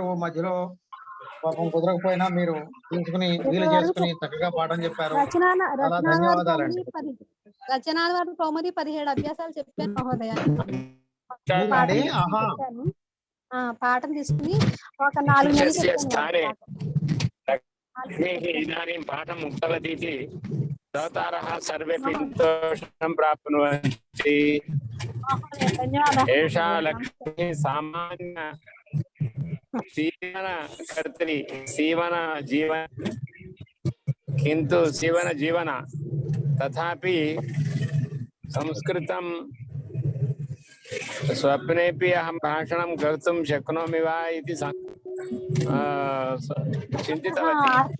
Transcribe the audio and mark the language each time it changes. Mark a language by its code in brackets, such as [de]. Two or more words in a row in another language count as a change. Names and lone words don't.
[te] మధ్యలో పాపం కుదరకపోయినా మీరు తీసుకుని వీలు చేసుకుని చక్కగా పాఠం చెప్పారు. చాలా ధన్యవాదాలండి. రచనాల కౌముది 17 అభ్యాసాలు చెప్పాను మహోదయ. పాఠం తీసుకుని ఒక 4 నెలలు [sa] इदानीं पाठम् उक्तवती श्रोतारः सर्वेपि सन्तोषं प्राप्नुवन्ति. एषा लक्ष्मी सामान्य सीवनकर्त्री सीवनजीवन किन्तु सीवनजीवन तथापि संस्कृतं स्वप्नेपि अहं भाषणं कर्तुं शक्नोमि वा इति चिन्तितवती.